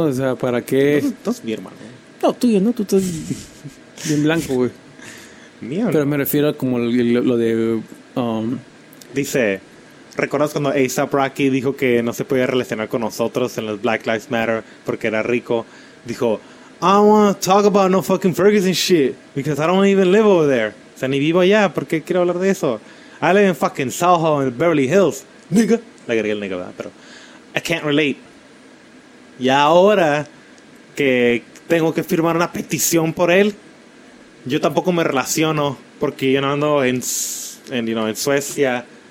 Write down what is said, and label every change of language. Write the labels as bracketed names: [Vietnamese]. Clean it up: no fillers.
[Spanish] O sea, ¿para qué...? Tú eres mi hermano. No, tuyo, ¿no? Tú estás bien blanco, güey. Mío, pero no. Me refiero a como lo de... Dice... ¿Recuerdas cuando A$AP Rocky dijo que no se podía relacionar con nosotros en los Black Lives Matter porque era rico? Dijo, [English] I wanna talk about no fucking Ferguson shit because I don't even live over there. [Spanish] O sea, ni vivo allá, ¿por qué quiero hablar de eso? [English] I live in fucking Soho in Beverly Hills, nigga. [Spanish] Le agregué el nigga, ¿verdad? Pero [English] I can't relate. [Spanish] Y ahora que tengo que firmar una petición por él, yo tampoco me relaciono porque yo no ando en, [English] you know, [Spanish] en Suecia.